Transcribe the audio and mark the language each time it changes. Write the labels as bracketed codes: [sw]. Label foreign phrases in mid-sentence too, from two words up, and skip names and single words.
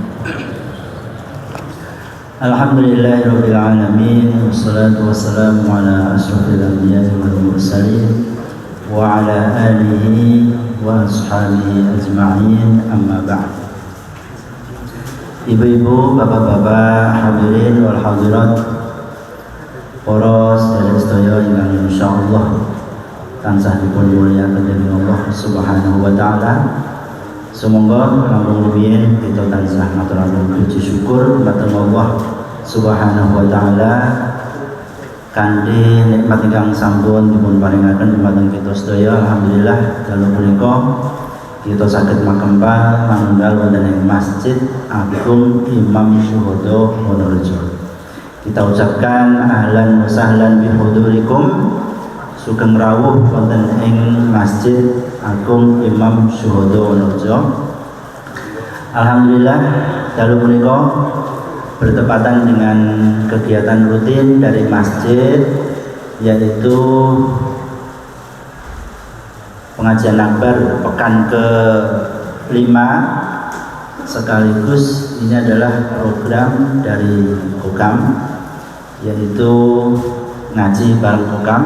[ar] الحمد لله رب العالمين، والصلاة والسلام على أشرف الأنبياء والمرسلين وعلى آله وأصحابه أجمعين، أما بعد. [jv] ibu-ibu, bapak-bapak, [ar] حاضرين والحاضرات, [jv] para sedherek sedaya ingkang insyaallah tansah dipun mulyakaken dening [ar] الله سبحانه وتعالى. [jv] Semoga langkung rumiyin kita tansah ngaturaken puji syukur dhateng [ar] الله سبحانه وتعالى [jv] kanthi nikmat ingkang sampun dipun paringaken dumateng kita sedaya. Alhamdulillah dalu punika kita saged makempal manunggal wonten ing Masjid Agung Imam Syuhada Wonorejo. [id] Kita ucapkan [ar] أهلا وسهلا بحضوركم, [jv] sugeng rawuh wonten ing Masjid Agung Imam Syuhada Wonorejo. [id] Alhamdulillah [jv] dalu punika [id] bertepatan dengan kegiatan rutin dari masjid, yaitu pengajian akbar pekan ke-5, sekaligus ini adalah program dari Kokam, yaitu [jv] ngaji bareng [id] Kokam.